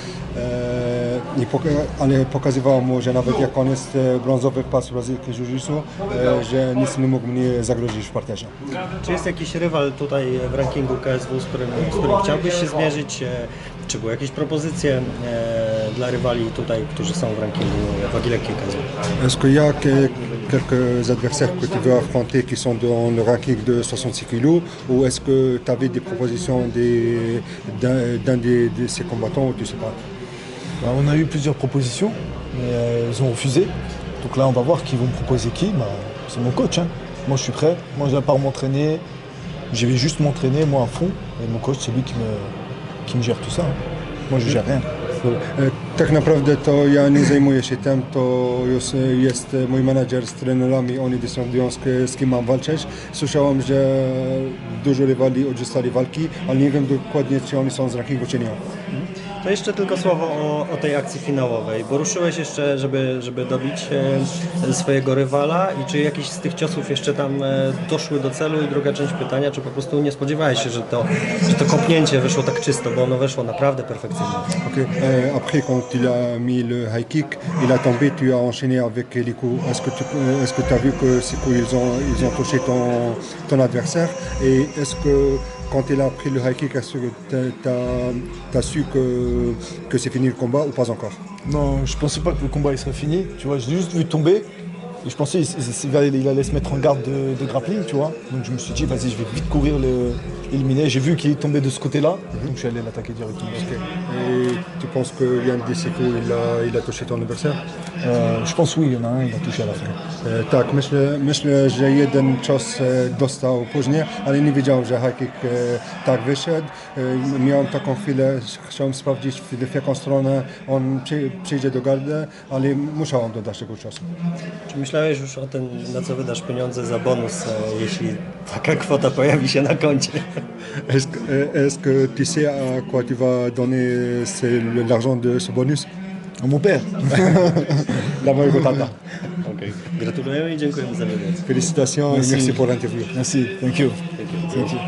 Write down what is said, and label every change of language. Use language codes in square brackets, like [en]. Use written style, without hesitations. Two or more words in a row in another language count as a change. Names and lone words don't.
[pl] Ale pokazywało mu, że nawet jak on jest brązowy pas brazylijski jiu-jitsu, że nic nie mógł mnie zagrozić w parterze. Czy jest jakiś rywal tutaj w rankingu KSW, z którym chciałbyś się zmierzyć? Czy były jakieś propozycje dla rywali tutaj, którzy są w rankingu wagi lekkiej KSW? [fr] Est-ce qu'il y a quelques adversaires que tu veux affronter qui sont dans le ranking de 66 kg ou est-ce que tu avais des propositions d'un de ces combattants ou tu sais pas? Bah, on a eu plusieurs propositions, mais ils ont refusé. Donc là, on va voir qui vont me proposer qui. Bah, c'est mon coach. Hein. Moi, je suis prêt. Moi, je viens pas m'entraîner. Je vais juste m'entraîner, moi, à fond. Et mon coach, c'est lui qui me gère tout ça. Hein. Moi, je gère rien. [pl] Tak naprawdę to ja nie zajmuję się tym, to jest mój menadżer z trenerami, oni decydują z kim mam walczyć. Słyszałem, że dużo rywali odrzucali walki, ale nie wiem dokładnie, czy oni są z rankingu, czy nie. To jeszcze tylko słowo o tej akcji finałowej, bo ruszyłeś jeszcze, żeby dobić swojego rywala i czy jakieś z tych ciosów jeszcze tam doszły do celu i druga część pytania, czy po prostu nie spodziewałeś się, że to kopnięcie wyszło tak czysto, bo ono weszło naprawdę perfekcyjnie. Okay. [fr] Après, quand il a mis le [en] high kick, [fr] il a tombé, tu as enchaîné avec les coups. Est-ce que tu as vu que ces coups ils ont touché ton adversaire? Et est-ce que quand il a pris le [en] high kick, [fr] est-ce que tu as su que c'est fini le combat ou pas encore? Non, je pensais pas que le combat il serait fini. Tu vois, je l'ai juste vu tomber. Et je pensais qu'il allait se mettre en garde de grappling, tu vois. Donc je me suis dit, vas-y, je vais vite courir l'éliminer. J'ai vu qu'il est tombé de ce côté-là, donc je suis allé l'attaquer directement. Okay. Et tu penses que Yann Desiku, il a touché ton adversaire? Je pense oui, il y en a un, il a touché à la fin. [pl] Tak, myślę, że jeden cios dostał później, ale nie wiedziałem, że [en] high kick [pl] tak wyszedł. Miałem taką chwilę, chciałem sprawdzić, w jaką stronę on przyjdzie do gardy, ale musiałem dodać tego ciosu. Czy myślałeś już o tym, na co wydasz pieniądze za bonus, jeśli taka kwota pojawi się na koncie? [fr] Est-ce que tu sais à quoi tu vas donner l'argent de ce bonus? Mon père. [pl] Dla mojego tata. Okay. Gratulujemy i dziękujemy za wywiad. [fr] Félicitations et merci pour l'interview. Merci, [en] thank you. Thank you.